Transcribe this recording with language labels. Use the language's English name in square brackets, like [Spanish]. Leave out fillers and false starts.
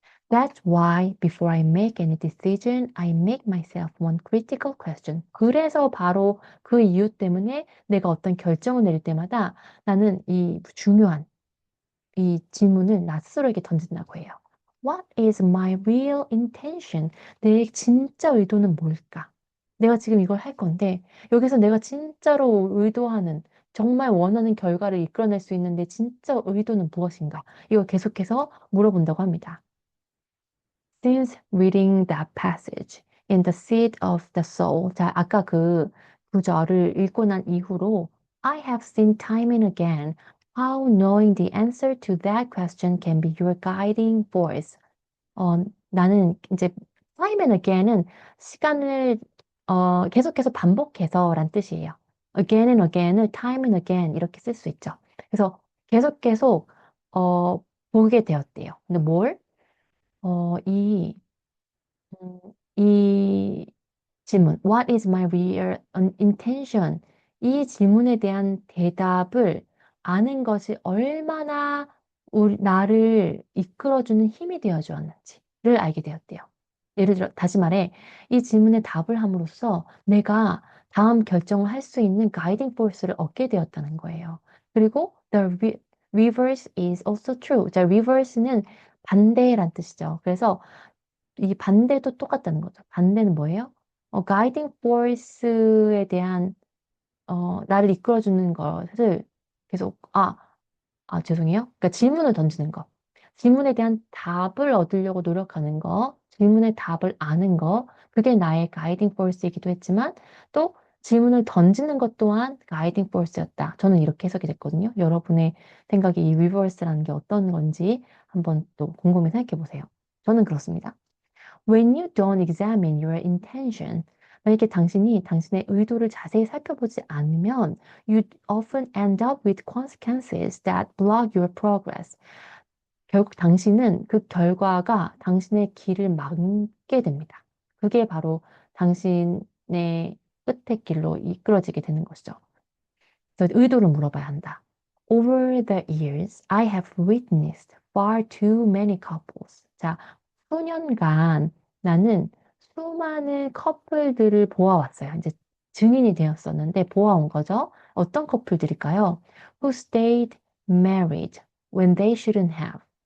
[English] That's why before I make any decision, I make myself one critical question. [Korean] 그래서 바로 그 이유 때문에 내가 어떤 결정을 내릴 때마다 나는 이 중요한 이 질문을 나 스스로에게 던진다고 해요. [English] What is my real intention? [Korean] 내 진짜 의도는 뭘까? 내가 지금 이걸 할 건데 여기서 내가 진짜로 의도하는 정말 원하는 결과를 이끌어낼 수 있는 내 진짜 의도는 무엇인가? 이걸 계속해서 물어본다고 합니다. [English] Since reading that passage in the seat of the soul. [Korean] 자, 아까 그 구절을 읽고 난 이후로 [English] I have seen time and again how knowing the answer to that question can be your guiding force. [Korean] 나는 이제 time and again은 시간을 계속해서 반복해서란 뜻이에요. again and again을 time and again 이렇게 쓸 수 있죠. 그래서 계속 보게 되었대요. 근데 뭘? 이 이 질문, [English] What is my real intention? [Korean] 이 질문에 대한 대답을 아는 것이 얼마나 나를 이끌어주는 힘이 되어 주었는지를 알게 되었대요. 예를 들어, 다시 말해, 이 질문에 답을 함으로써 내가 다음 결정을 할 수 있는 가이딩 포스를 얻게 되었다는 거예요. 그리고 [English] reverse is also true. [Korean] 자, reverse는 반대란 뜻이죠. 그래서 이 반대도 똑같다는 거죠. 반대는 뭐예요? 가이딩 포스에 대한 나를 이끌어주는 것을 계속 죄송해요. 그러니까 질문을 던지는 거. 질문에 대한 답을 얻으려고 노력하는 거, 질문의 답을 아는 거, 그게 나의 가이딩 포스이기도 했지만 또 질문을 던지는 것 또한 가이딩 포스였다. 저는 이렇게 해석이 됐거든요. 여러분의 생각에 이 리버스라는 게 어떤 건지 한번 또 곰곰이 생각해 보세요. 저는 그렇습니다. [English] When you don't examine your intention, [Korean] 만약에 당신이 당신의 의도를 자세히 살펴보지 않으면 [English] you often end up with consequences that block your progress. [Korean] 결국 당신은 그 결과가 당신의 길을 막게 됩니다. 그게 바로 당신의 끝의 길로 이끌어지게 되는 것이죠. 그래서 의도를 물어봐야 한다. [English] Over the years, I have witnessed far too many couples. [Korean] 자, 수년간 나는 수많은 커플들을 보아왔어요. 이제 증인이 되었었는데 보아온 거죠. 어떤 커플들일까요? [English] Who stayed married when they shouldn't have.